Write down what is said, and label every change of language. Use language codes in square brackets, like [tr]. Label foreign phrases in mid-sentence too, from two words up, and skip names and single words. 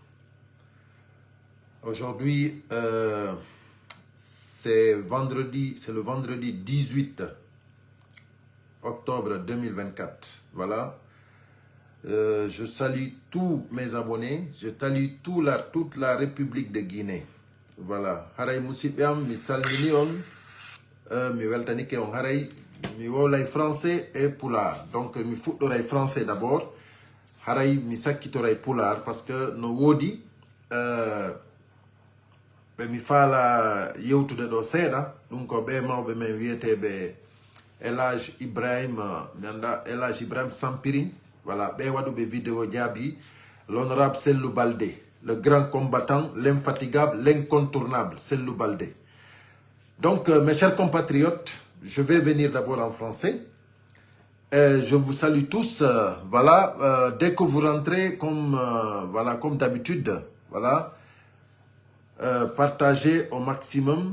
[fr] Aujourd'hui, c'est le vendredi 18 octobre 2024. Voilà. Je salue tous mes abonnés. Je salue toute la République de Guinée. Voilà. [ff] Haray Moussibiam, mi salmini on, mi weltanike on haray. Mi wolay français et pulaar. Donc mi fuɗɗoray [fr] français d'abord. [ff] Haray mi sakkitoray pulaar [fr] parce que [ff] no woodi ɓe mi faala yewtude ɗo seeɗa. Ɗum ko ɓe mawɓe men wiyeteɓe Elhadj Ibrahima Elhadj Ibrahima Sampiring. [fr] Voilà, [ff] ɓe waɗuɓe vidéo jaabi [fr] l'honorable Sellou Baldé, le grand combattant, l'infatigable, l'incontournable Sellou Baldé. Donc mes chers compatriotes, je vais venir d'abord en français. Je vous salue tous. Voilà, dès que vous rentrez, comme d'habitude, voilà, partagez au maximum.